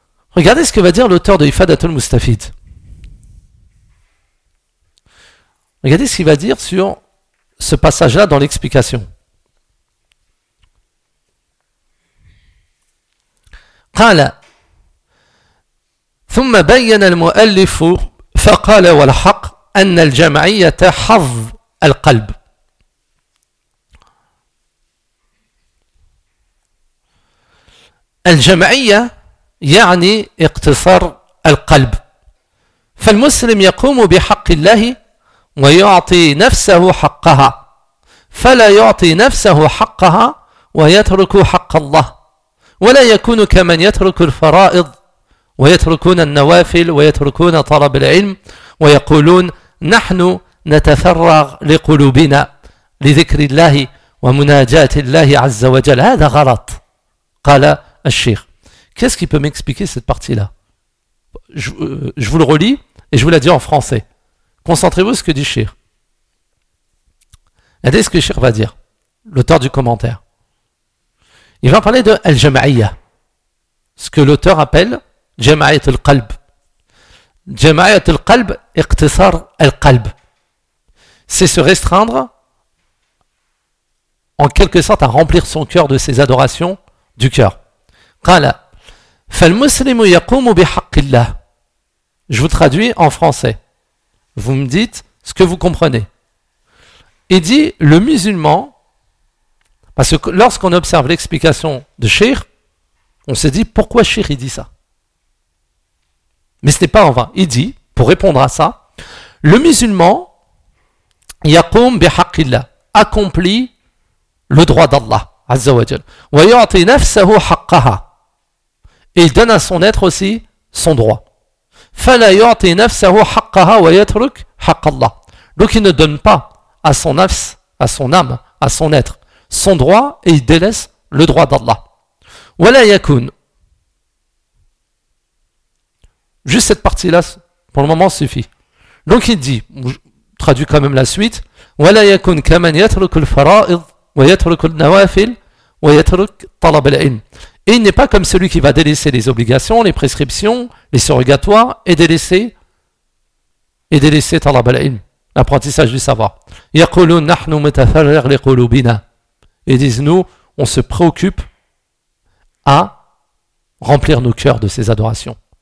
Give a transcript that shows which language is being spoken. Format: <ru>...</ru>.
<fr>Regardez ce que va dire l'auteur de Ifadatul Mustafid. Regardez ce qu'il va dire sur ce passage-là dans l'explication.</fr> <ar>قال ثم بين المؤلف فقال والحق أن الجمعية حظ القلب. الجمعية يعني اقتصار القلب فالمسلم يقوم بحق الله ويعطي نفسه حقها فلا يعطي نفسه حقها ويترك حق الله ولا يكون كمن يترك الفرائض ويتركون النوافل ويتركون طلب العلم ويقولون نحن نتفرغ لقلوبنا لذكر الله ومناجاة الله عز وجل هذا غلط قال الشيخ.</ar> <fr>Qu'est-ce qui peut m'expliquer cette partie-là? Je vous le relis et je vous la dis en français. Concentrez-vous sur ce que dit Shir. Regardez ce que Shir va dire, l'auteur du commentaire. Il va parler de Al-Jama'iyya, ce que l'auteur appelle Jama'iyyat al-Qalb.</fr> <ar>Jama'iyyat al-Qalb, iqtisar al-Qalb.</ar> <fr>C'est se restreindre, en quelque sorte, à remplir son cœur de ses adorations du cœur.</fr> <ar>قال فالمسلم يقوم بحق الله.</ar> <fr>Je vous traduis en français. Vous me dites ce que vous comprenez. Il dit le musulman, Parce que lorsqu'on observe l'explication de Cheikh, on se dit pourquoi Cheikh il dit ça. Mais ce n'est pas en vain. Il dit, pour répondre à ça, le musulman,</fr> <ar>yaqoum bihaqillah,</ar> <fr>accomplit le droit d'Allah, azza wa jal.</fr> <ar>Wa yu'ti nafsahu haqqaha.</ar> <fr>Et il donne à son être aussi son droit.</fr> <ar>Fala yu'ti nafsahu haqqaha wa yatruk haqqallah.</ar> <fr>Donc il ne donne pas à son nafs, à son âme, à son être, son droit et il délaisse le droit d'Allah.</fr> <ar>Wala yakun.</ar> <fr>Juste cette partie-là, pour le moment, suffit. Donc il dit, traduit quand même la suite,</fr> <ar>وَلَا يَكُنْ كَمَنْ يَتْرُكُ الْفَرَائِضِ وَيَتْرُكُ النَّوَافِلِ وَيَتْرُكُ طَلَبَ الْعِلْمِ.</ar> <fr>Et il n'est pas comme celui qui va délaisser les obligations, les prescriptions, les surrogatoires, et délaisser</fr> <ar>طَلَبَ الْعِلْمِ,</ar> <fr>l'apprentissage du savoir.</fr> <ar>يَقُولُونَ نَحْنُ مَتَفَرِّغْ لِقُلُوبِنَا.</ar> <fr>Ils disent, nous, on se préoccupe à remplir nos cœurs de ces adorations.</fr>